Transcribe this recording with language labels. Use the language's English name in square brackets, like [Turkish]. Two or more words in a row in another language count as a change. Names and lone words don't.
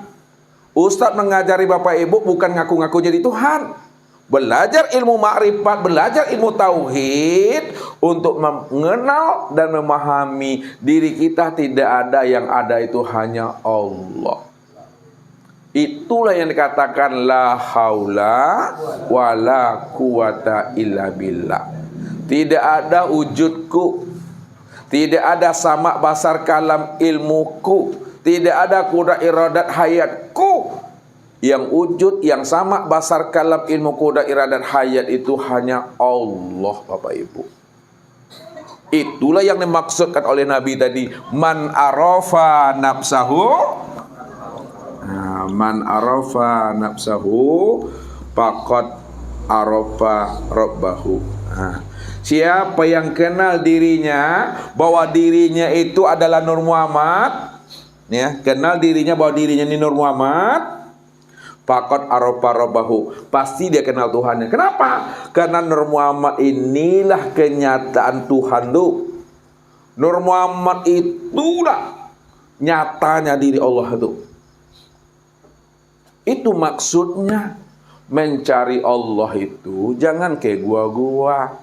[Indonesian] Ustadz mengajari Bapak Ibu bukan ngaku-ngaku jadi Tuhan. Belajar ilmu ma'rifat, belajar ilmu tauhid untuk mengenal dan memahami diri kita tidak ada, yang ada itu hanya Allah. Itulah yang dikatakan [Arabic] لا حول ولا قوة إلا بالله. [Indonesian] Tidak ada wujudku, tidak ada sama basar kalam ilmuku, tidak ada kuda iradat hayatku. Yang wujud, yang sama basar kalam ilmu kuda iradat hayat itu hanya Allah Bapak Ibu. Itulah yang dimaksudkan oleh Nabi tadi, [Arabic] من عرف نفسه من عرف نفسه فقد عرف ربه. [Indonesian] Siapa yang kenal dirinya bahwa dirinya itu adalah Nur Muhammad, ya, kenal dirinya bahwa dirinya ini Nur Muhammad, [Arabic] فقد عرف ربه, [Indonesian] pasti dia kenal Tuhannya. Kenapa? Karena Nur Muhammad inilah kenyataan Tuhan tuh. Nur Muhammad itulah nyatanya diri Allah itu. Itu maksudnya mencari Allah itu jangan kayak gua-gua.